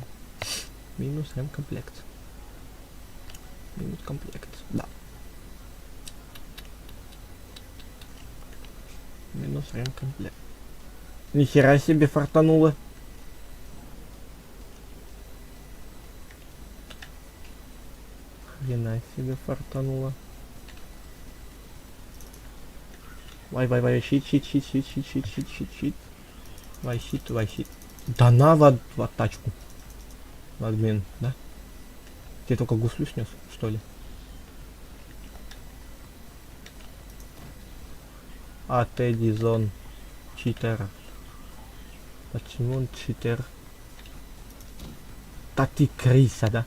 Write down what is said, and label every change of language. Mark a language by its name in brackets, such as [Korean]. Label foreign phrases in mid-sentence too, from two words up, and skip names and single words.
[Russian] Минус ремкомплект. Минус комплект, да. Минус ремкомплект. Нихера себе фартануло. Хрена себе фартануло. Вай, щит. Вай, щит. Да на в тачку. В админ, да? Ты только гуслю снес, что ли? А Тедди Зон читер. Почему он читер? Да ты крыса, да?